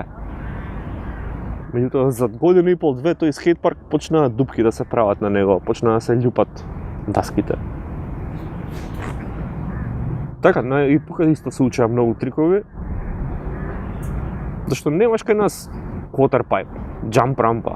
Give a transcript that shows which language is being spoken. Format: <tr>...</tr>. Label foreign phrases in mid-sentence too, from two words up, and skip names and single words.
<mk>Меѓутоа за година и пол, 2 тој скейт парк почнаа дупки да се прават на него, почнаа да се љупат даските. Така, и тука исто се учеа многу трикови. Зашто немаш кај нас</mk> <en>quarter pipe,</en> <mk>jump рампа.</mk>